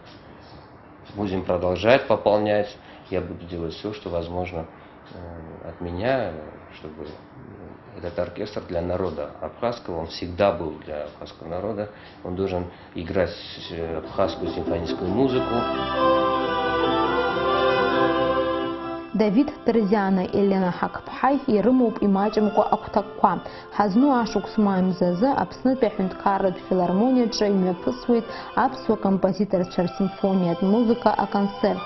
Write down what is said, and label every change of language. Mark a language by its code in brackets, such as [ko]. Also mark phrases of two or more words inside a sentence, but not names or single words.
[ru] Будем продолжать пополнять, я буду делать все, что возможно от меня, чтобы этот оркестр для народа абхазского, он всегда был для абхазского народа, он должен играть абхазскую симфоническую музыку. [ab] Давид Терзиана, Елена Хакԥҳаи ирымоуп имаҷымкәа агәҭакқәа. Ҳазну ашықәс маамзазы Аԥснытәи аҳәынҭқарратә филармониаҿы имҩаԥысуеит аԥсуа композиторцәа рсимфониатә музыка аконцерт.